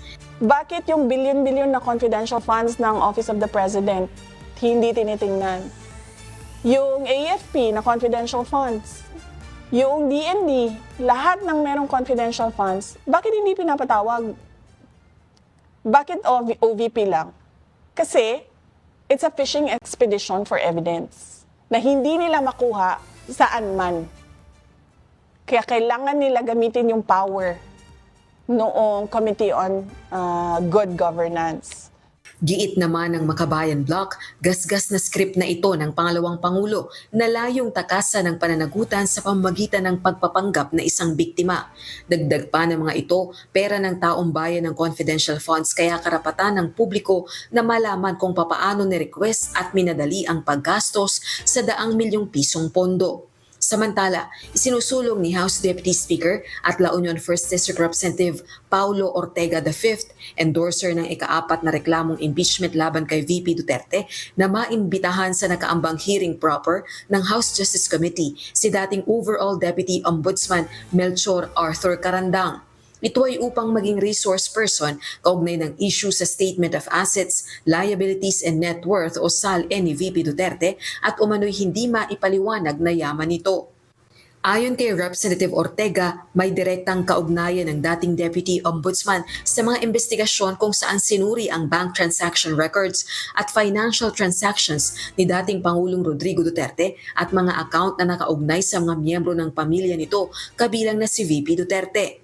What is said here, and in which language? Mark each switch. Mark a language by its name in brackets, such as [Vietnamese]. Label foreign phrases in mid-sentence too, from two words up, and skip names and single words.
[Filipino] Bakit yung billion-billion na [English] confidential funds [Filipino] ng Office of the President hindi tinitingnan? Yung AFP na [English] confidential funds, [Filipino] yung DND, lahat ng merong [English] confidential funds, [Filipino] bakit hindi pinapatawag? Bakit OVP lang? Kasi [English] it's a fishing expedition for evidence [Filipino] na hindi nila makuha saan man. Kaya kailangan nila gamitin yung power noong Committee on Good Governance. Giit naman ng Makabayan Bloc, gasgas na script na ito ng pangalawang Pangulo na layong takasan ng pananagutan sa pamamagitan ng pagpapanggap na isang biktima. Dagdag pa ng mga ito, pera ng taong bayan ng [English] confidential funds [Filipino] kaya karapatan ng publiko na malaman kung papaano ni-request at minadali ang paggastos sa daang milyong pisong pondo. Samantala, isinusulong ni House Deputy Speaker at La Union 1st District Representative Paulo Ortega V, endorser ng ika-4 na reklamong impeachment laban kay VP Duterte, na maimbitahan sa nakaambang [English] hearing proper [Filipino] ng House Justice Committee si dating Overall Deputy Ombudsman Melchor Arthur Carandang. Ito ay upang maging resource person kaugnay ng issue sa Statement of Assets, Liabilities and Net Worth o SALN ni VP Duterte at umano'y hindi maipaliwanag na yaman nito. Ayon kay Representative Ortega, may direktang kaugnayan ng dating Deputy Ombudsman sa mga investigasyon kung saan sinuri ang [English] bank transaction records [Filipino] at [English] financial transactions [Filipino] ni dating Pangulong Rodrigo Duterte at mga account na nakaugnay sa mga miyembro ng pamilya nito, kabilang na si VP Duterte.